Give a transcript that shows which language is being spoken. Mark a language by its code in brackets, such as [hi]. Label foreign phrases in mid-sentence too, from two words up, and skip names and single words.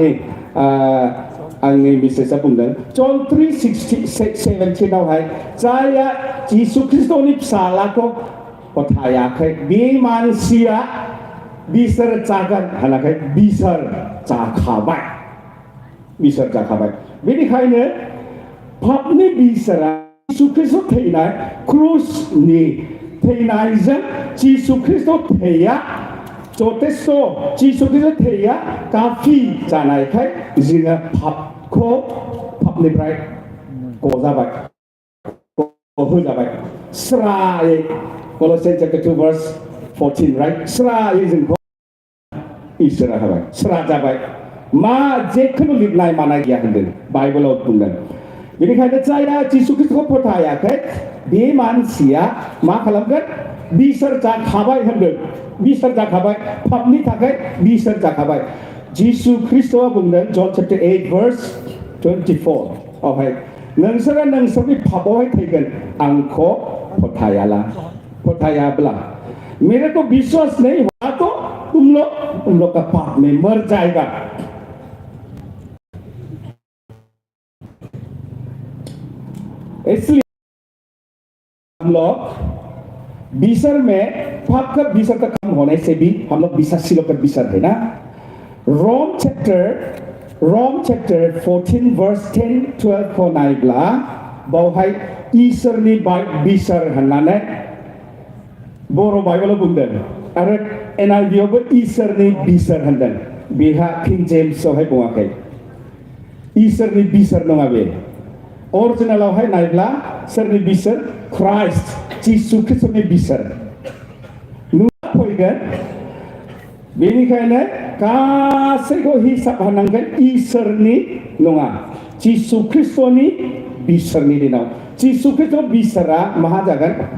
[brx] आंनि मिसेसआ बुंदों जन 3:17 आवहाय जायहा जिसु ख्रिस्टनि फिसालाखौ फोथायाखै बे मानसिया बिसार जागोन होनाखै बिसार जाखाबाय बेनिखायनो पापनि बिसारा जिसु ख्रिस्ट थैनाय क्रुसनि थैनायजों जिसु ख्रिस्ट थैया जथेस्थ जिसु ख्रिस्ट थैया काफि जानायखाय जोङो पापनिफ्राय गजाबाय होजाबाय स्रायै Colossians chapter 2 verse 14 right स्रायै जोंखौ इसोरा होबाय स्रा जाबाय मा जेखुनु लिरनाय माना गैया होनदों बाइबेलाव बुंदों बेनिखायनो जायहा जिसु ख्रिस्टखौ फोथायाखै बे मानसिया मा खालामगोन बिसार जाखाबाय होनदों बिसार जाखाबाय पापनि थाखाय बिसार जाखाबाय जिसु ख्रिस्टआ बुंदों जन चैप्टर 8 verse 24 आवहाय नोंसोरा नोंसोरनि पापावहाय थैगोन आंखौ फोथायाब्ला [hi] मेरे को विश्वास नहीं हुआ तो तुम लोग का पाप में मर जाएगा इसलिए हम लोग विसर में पाप का विसर का कम होने से भी हम लोग विश्वासी लोग का विसर है ना [brx] Rome chapter 14 verse 10-12 को नायब्ला बावहाय इसोरनि विसर होननानै बर' बाइबेलाव बुंदों आरो NIV-आवबो इसोरनि विसर होनदों बेहा किं जेम्सआवहाय बुङाखै इसोरनि विसर नङा बे अरिजिनेलावहाय नायब्ला सोरनि बिसोर क्राइस्ट जिसु ख्रिस्टनि बिसोर नुना फैगोन बेनिखायनो गासैखौ हिसाब होनांगोन इसोरनि नङा जिसु ख्रिस्टनि बिसोरनि दिनाव जिसु ख्रिस्ट बिसोरा मा जागोन